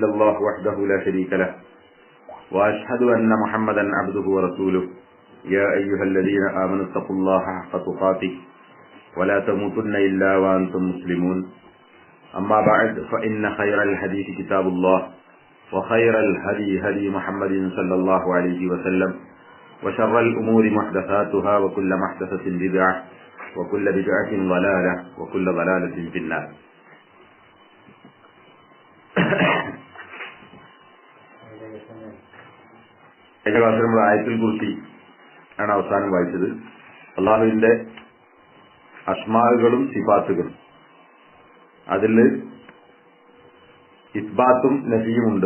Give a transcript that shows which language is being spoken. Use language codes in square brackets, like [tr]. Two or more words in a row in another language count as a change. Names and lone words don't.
[ar] الله وحده لا شريك له وأشهد أن محمدا عبده ورسوله يا أيها الذين آمنوا اتقوا الله حق تقاته ولا تموتن إلا وأنتم مسلمون أما بعد فإن خير الحديث كتاب الله وخير الهدي هدي محمد صلى الله عليه وسلم وشر الأمور محدثاتها وكل محدثة بدعة وكل بدعة ضلالة وكل ضلالة في النار. [ml] കഴിഞ്ഞ ക്ലാസ്സിൽ നമ്മൾ ആയത്തുൽ കുർസി ആണ് അവസാനം വായിച്ചത്. അള്ളാഹുവിന്റെ അസ്മാഉകളും സിഫാത്തുകളും, അതിൽ ഇസ്ബാത്തും നഫിയുമുണ്ട്.